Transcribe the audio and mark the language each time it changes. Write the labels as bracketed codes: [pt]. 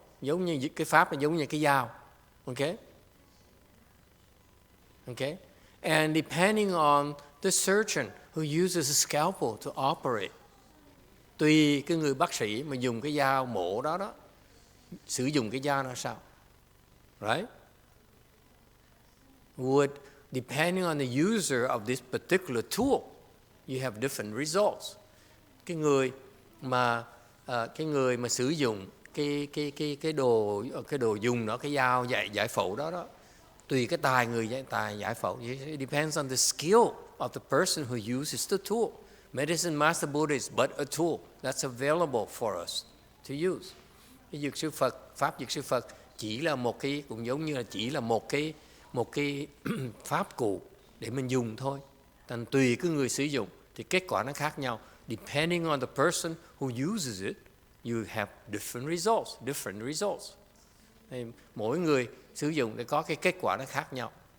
[vi] Giống như cái pháp là giống như cái dao. [en] Okay? Okay? And depending on the surgeon who uses a scalpel to operate. [vi] Tùy cái người bác sĩ mà dùng cái dao mổ đó sử dụng cái dao nó sao, right? [en] Depending on the user of this particular tool, you have different results. [vi] Cái người mà sử dụng cái đồ dùng đó, cái dao giải phẫu đó, tùy cái tài người giải phẫu. [en] It depends on the skill of the person who uses the tool. Medicine Master Buddha is but a tool that's available for us to use. [vi] Cái dược sư Phật, pháp dược sư Phật chỉ là một cái, cũng giống như là chỉ là một cái pháp cụ để mình dùng thôi. Thành tùy cái người sử dụng thì kết quả nó khác nhau. [en] Depending on the person who uses it, you have different results. [vi] Thì mỗi người sử dụng để có cái kết quả nó khác nhau.